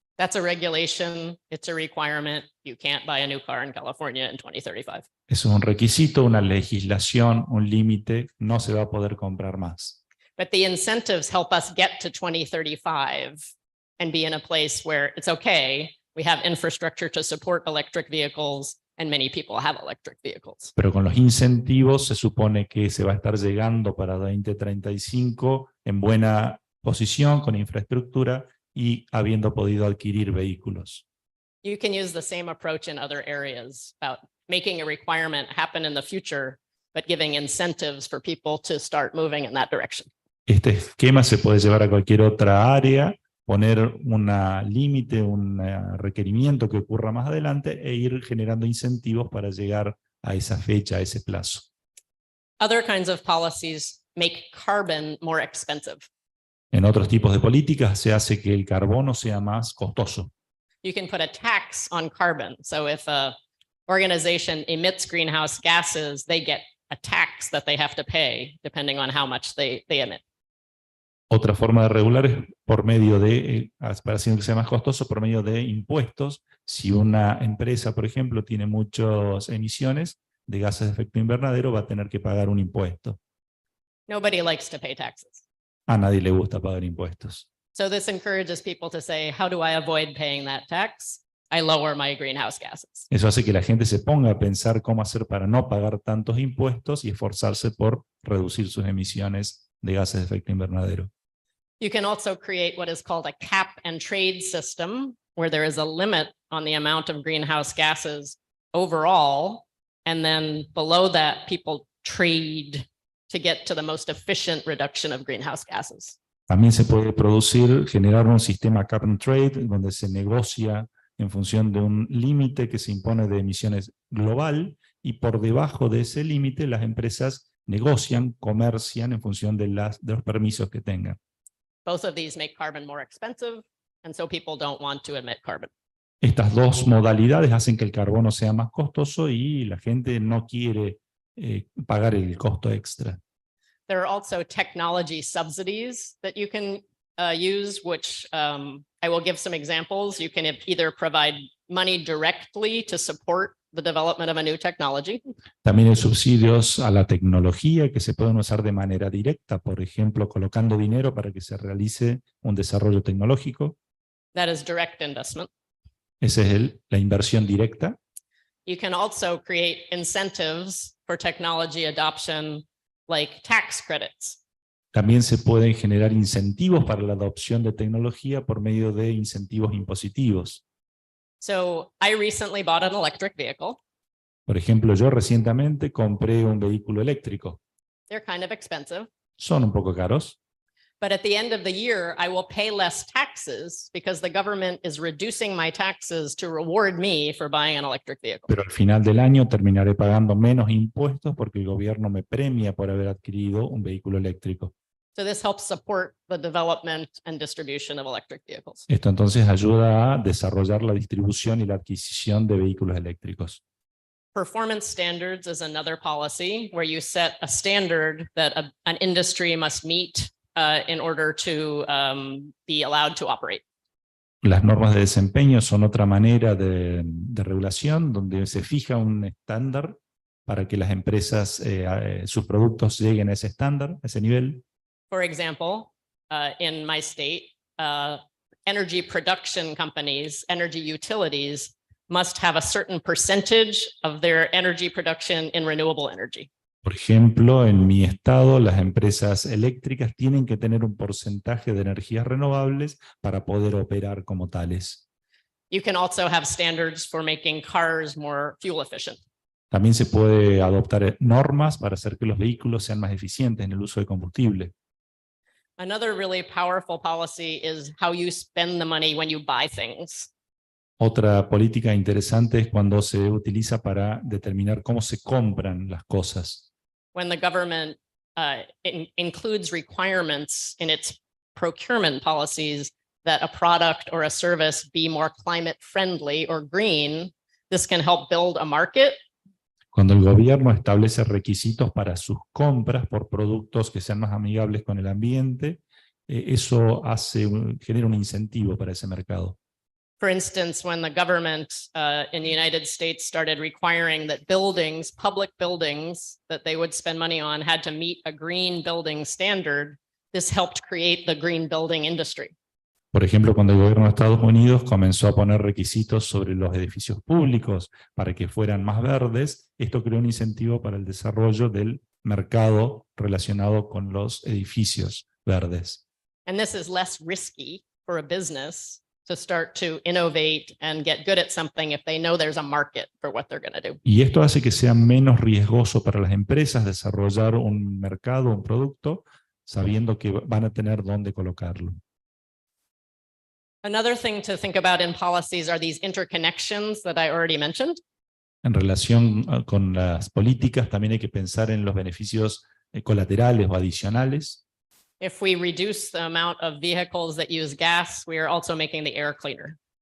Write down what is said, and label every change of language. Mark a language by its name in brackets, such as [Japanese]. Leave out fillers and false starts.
[English] That's a regulation, it's a requirement. You can't buy a new car in California in 2035. [Spanish] Eso es un requisito, una legislación, un límite, no se va a poder comprar más. [English] But the incentives help us get to 2035 and be in a place where it's okay. We have infrastructure to support electric vehicles and many people have electric vehicles. [Spanish] Pero con los incentivos se supone que se va a estar llegando para 2035 en buena posición, con infraestructura y habiendo podido adquirir vehículos. [English] You can use the same approach in other areas about making a requirement happen in the future, but giving incentives for people to start moving in that direction. [Spanish] Este esquema se puede llevar a cualquier otra área, poner un límite, un requerimiento que ocurra más adelante e ir generando incentivos para llegar a esa fecha, a ese plazo. [English] Other kinds of policies make carbon more expensive. [Spanish] En otros tipos de políticas se hace que el carbono sea más costoso. [English] You can put a tax on carbon. So if an organization emits greenhouse gases, they get a tax that they have to pay depending on how much they emit. [Spanish] Otra forma de regular es por medio de, para hacer que sea más costoso, por medio de impuestos. Si una empresa, por ejemplo, tiene muchas emisiones de gases de efecto invernadero, va a tener que pagar un impuesto. [English] Nobody likes to pay taxes. [Spanish] A nadie le gusta pagar impuestos. [English] So this encourages people to say, how do I avoid paying that tax? I lower my greenhouse gases. [Spanish] Eso hace que la gente se ponga a pensar cómo hacer para no pagar tantos impuestos y esforzarse por reducir sus emisiones de gases de efecto invernadero. [English] You can also create what is called a cap and trade system, where there is a limit on the amount of greenhouse gases overall, and then below that, people trade to get to the most efficient reduction of greenhouse gases. [Spanish] También se puede generar un sistema cap and trade, donde se negocia en función de un límite que se impone de emisiones global, y por debajo de ese límite las empresas negocian, comercian en función de los permisos que tengan. [English] Both of these make carbon more expensive, and so people don't want to emit carbon. [Spanish] Estas dos modalidades hacen que el carbono sea más costoso y la gente no quiere pagar el costo extra. [English] There are also technology subsidies that you can use, which I will give some examples. You can either provide money directly to support the development of a new technology. [Spanish] También hay subsidios a la tecnología que se pueden usar de manera directa, por ejemplo, colocando dinero para que se realice un desarrollo tecnológico. [English] That is direct investment. [Spanish] Esa es la inversión directa. [English] You can also create incentives for technology adoption, like tax credits. [Spanish] También se pueden generar incentivos para la adopción de tecnología por medio de incentivos impositivos. [English] So I recently bought an electric vehicle. [Spanish] Por ejemplo, yo recientemente compré un vehículo eléctrico. [English] They're kind of expensive. [Spanish] Son un poco caros. [English] But at the end of the year, I will pay less taxes because the government is reducing my taxes to reward me for buying an electric vehicle. [Spanish] Pero al final del año terminaré pagando menos impuestos porque el gobierno me premia por haber adquirido un vehículo eléctrico. [English] So this helps support the development and distribution of electric vehicles. [Spanish] Esto entonces ayuda a desarrollar la distribución y la adquisición de vehículos eléctricos. [English] Performance standards is another policy where you set a standard that an industry must meet in order to be allowed to operate. [Spanish] Las normas de desempeño son otra manera de regulación donde se fija un estándar para que las empresas, sus productos lleguen a ese estándar, a ese nivel. [English] For example, in my state, energy production companies, energy utilities, must have a certain percentage of their energy production in renewable energy. [Spanish] Por ejemplo, en mi estado, las empresas eléctricas tienen que tener un porcentaje de energías renovables para poder operar como tales. [English] You can also have standards for making cars more fuel efficient. [Spanish] También se puede adoptar normas para hacer que los vehículos sean más eficientes en el uso de combustible. [English] Another really powerful policy is how you spend the money when you buy things. [Spanish] Otra política interesante es cuando se utiliza para determinar cómo se compran las cosas. [English] When the government includes requirements in its procurement policies that a product or a service be more climate friendly or green, this can help build a market. [Spanish] Cuando el gobierno establece requisitos para sus compras por productos que sean más amigables con el ambiente, eso genera un incentivo para ese mercado. [English] For instance, when the government in the United States started requiring that buildings, public buildings that they would spend money on had to meet a green building standard, this helped create the green building industry. [Spanish] Por ejemplo, cuando el gobierno de Estados Unidos comenzó a poner requisitos sobre los edificios públicos para que fueran más verdes, esto creó un incentivo para el desarrollo del mercado relacionado con los edificios verdes. [English] And this is less risky for a business to start to innovate and get good at something if they know there's a market for what they're going to do. [Spanish] Y esto hace que sea menos riesgoso para las empresas desarrollar un mercado, un producto, sabiendo que van a tener dónde colocarlo. [English] Another thing to think about in policies are these interconnections that I already mentioned. [Spanish] En relación con las políticas, también hay que pensar en los beneficios colaterales o adicionales. [English] If we reduce the amount of vehicles that use gas, we are also making the air cleaner.